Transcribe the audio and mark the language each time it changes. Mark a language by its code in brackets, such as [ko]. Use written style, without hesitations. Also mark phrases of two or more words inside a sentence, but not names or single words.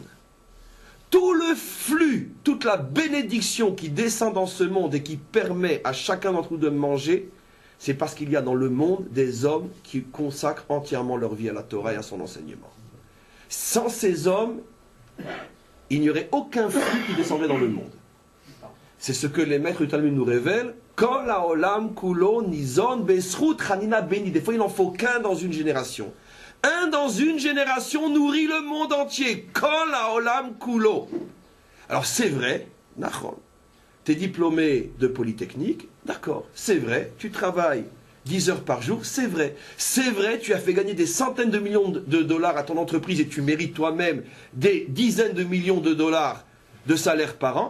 [fr] Tout le flux, toute la bénédiction qui descend dans ce monde et qui permet à chacun d'entre nous de manger, c'est parce qu'il y a dans le monde des hommes qui consacrent entièrement leur vie à la Torah et à son enseignement. Sans ces hommes, il n'y aurait aucun flux qui descendrait dans le monde. C'est ce que les maîtres du Talmud nous révèlent. [he] כל העולם כולו ניזון בזכות חנינא בני. [fr] Des fois, il n'en faut qu'un dans une génération. Un dans une génération nourrit le monde entier. [he] כל העולם כולו. [fr] Alors c'est vrai, nachon. Tu es diplômé de Polytechnique, d'accord, c'est vrai, tu travailles 10 heures par jour, c'est vrai. C'est vrai, tu as fait gagner des centaines de millions de dollars à ton entreprise et tu mérites toi-même des dizaines de millions de dollars de salaire par an.